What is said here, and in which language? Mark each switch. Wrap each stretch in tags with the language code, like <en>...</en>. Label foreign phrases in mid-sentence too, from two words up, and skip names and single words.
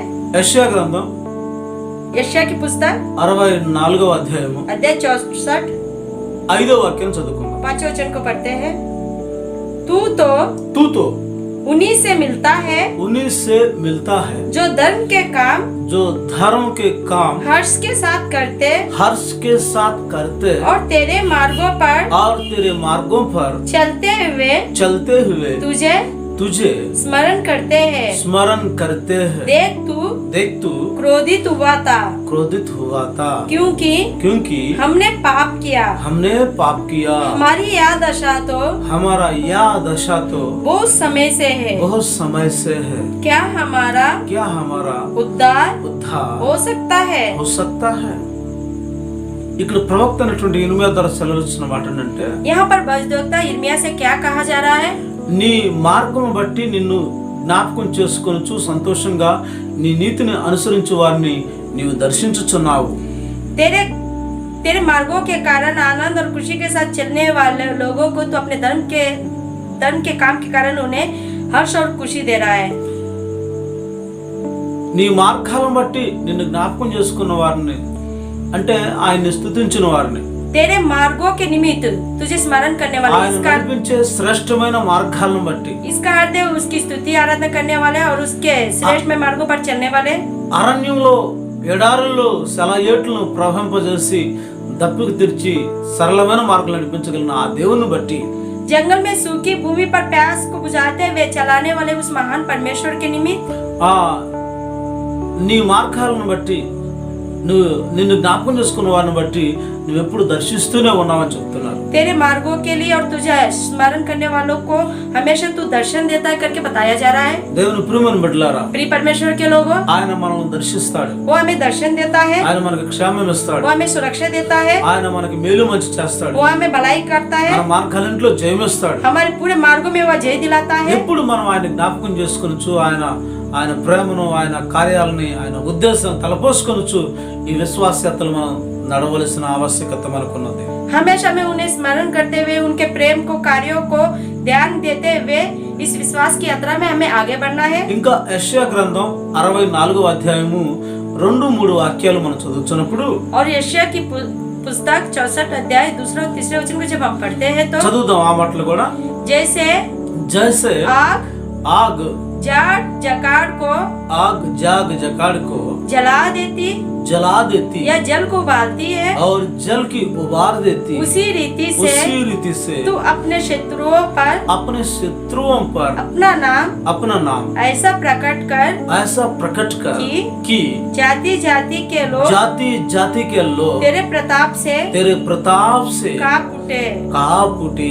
<te>హల్లెలూయా.</te> <hi>हालेलुया.</hi> <te>యెషయా గ్రంథం</te> <hi>यशाया की पुस्तक</hi> <te>64వ అధ్యాయము</te> <hi>अध्याय 64</hi> <te>5వ వాక్యం చదువుకుందాం.</te> <hi>5वें वचन को पढ़ते हैं। तू तो उन्हीं से मिलता है जो धर्म के काम हर्ष के साथ करते और तेरे मार्गों पर चलते हुए तुझे स्मरण करते हैं। देख तू क्रोधित हुआ था क्योंकि हमने पाप किया। हमारी यह दशा तो बहुत समय से है। क्या हमारा उद्धार हो सकता है।</hi> <te>ఇక్కడ ప్రవక్త అయినటువంటి ఇర్మియా ద్వారా సెలవిస్తున్న మాట ఏంటంటే,</te> <hi>यहाँ पर भविष्यद्वक्ता इर्मिया से क्या कहा जा रहा है।</hi> <te>నీ మార్గము బట్టి నిన్ను జ్ఞాపకం చేసుకొనుచు సంతోషంగా నీ నీతిని అనుసరించు వారిని నీవు దర్శించుచున్నావు।</te> <hi>तेरे मार्गों के कारण आनंद और खुशी के साथ चलने वाले लोगों को तो अपने धर्म के काम के कारण उन्हें हर्ष और खुशी दे रहा है।</hi> <te>నీ మార్గాలను బట్టి నిన్ను జ్ఞాపకం చేసుకున్న వారిని అంటే ఆయన్ని స్తుతించిన వారిని,</te> <hi>तेरे मार्गों के निमित्त तुझे स्मरण करने वाले,</hi> <te>నడిపించే శ్రేష్టమైన మార్గాలను బట్టి,</te> <hi>इसका अर्थ है उसकी स्तुति आराधना करने वाले और उसके श्रेष्ठ में मार्गों पर चलने वाले।</hi> <te>అరణ్యంలో ఎడారుల్లో సెలయేట్లను ప్రవహింపజేసి దప్పిక తీర్చి సరళమైన మార్గాలు నడిపించగలిగిన ఆ దేవుని బట్టి,</te> <hi>जंगल में सूखी भूमि पर प्यास को बुझाते हुए चलाने वाले उस महान परमेश्वर के निमित्त,</hi> <te>నీ మార్గాలను బట్టి నిన్ను జ్ఞాపకం చేసుకున్న వారిని బట్టి నువ్వు ఎప్పుడు దర్శిస్తూనే ఉన్నావని చెప్తున్నారు।</te> <hi>तेरे मार्गों के लिए और तुझे स्मरण करने वालों को हमेशा तू दर्शन देता है करके बताया जा रहा है।</hi> <te>దేవుని ప్రియమైన బిడ్డలారా,</te> <hi>प्रिय परमेश्वर के लोगों,</hi> <te>ఆయన మనల్ని దర్శిస్తాడు,</te> <hi>वो हमें दर्शन देता है,</hi> <te>ఆయన మనకు క్షేమం ఇస్తాడు,</te> <hi>वो हमें सुरक्षा देता है,</hi> <te>ఆయన మనకి మేలు మంచి చేస్తాడు,</te> <hi>वो हमें भलाई करता है,</hi> <te>మన మార్గాలన్నిటిలో జయమిస్తాడు,</te> <hi>हमारे पूरे मार्गों में वो जय दिलाता है।</hi> <te>ఎప్పుడు మనం ఆయన జ్ఞాపకం చేసుకొనొచ్చు, ఆయన ప్రేమను, ఆయన కార్యాలని, ఆయన ఉద్దేశం తలపోసుకొనొచ్చు ఈ విశ్వాసయాత్రలు మనం నడవలసిన ఆవశ్యకత మనకున్నది।</te> <hi>हमेशा में उन्हें स्मरण करते हुए उनके प्रेम को, कार्यों को ध्यान देते हुए इस विश्वास की यात्रा में हमें आगे बढ़ना है।</hi> <te>ఇంకా యెషయా గ్రంథం 64వ అధ్యాయము 2-3 వాక్యాలు మనం చదువుతున్నప్పుడు,</te> <hi>और यशाया की पुस्तक 64 अध्याय 2 और 3 वचन को जब हम पढ़ते हैं तो</hi> <te>చదువుదాం ఆ మాటలు కూడా।</te> <hi>जैसे आग जाग जकाड़ को जला देती या जल को उबालती है और जल की उबार देती, उसी रीति से तू अपने शत्रुओं पर अपना नाम ऐसा प्रकट कर कि जाति जाति के लोग तेरे प्रताप से कांप उठे।</hi>